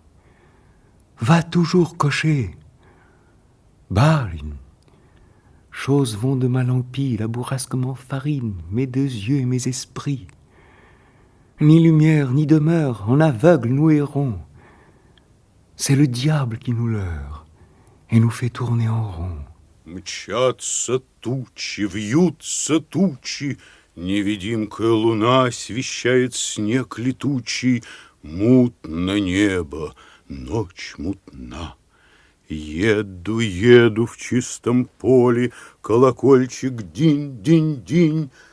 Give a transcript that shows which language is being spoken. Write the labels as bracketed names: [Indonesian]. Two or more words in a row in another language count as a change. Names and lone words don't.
[French] Va toujours cocher, Baline. Choses vont de mal en pis, la bourrasque m'enfarine, mes deux yeux et mes esprits. Ni lumière, ni demeure, en aveugle nous errons. C'est le diable qui nous leurre et nous fait tourner en rond. [Russian] Мчатся тучи, вьются тучи, невидимкая луна освещает снег летучий. Мутно небо, ночь мутна. Еду, еду в чистом поле, колокольчик динь-динь-динь.